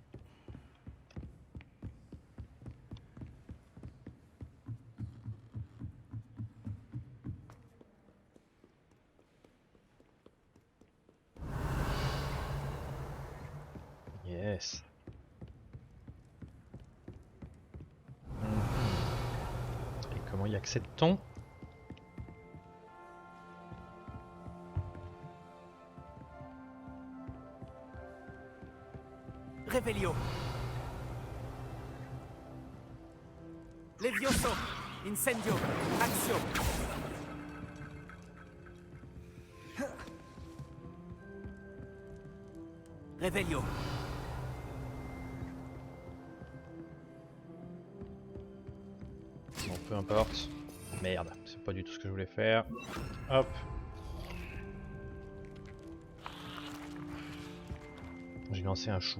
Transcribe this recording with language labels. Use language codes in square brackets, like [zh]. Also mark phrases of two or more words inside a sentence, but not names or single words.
[fr] Yes. Et comment y accède-t-on? Revelio. Levioso. Incendio. Action. Revelio. Bon, peu importe. Merde, c'est pas du tout ce que je voulais faire. Hop. J'ai lancé un chou.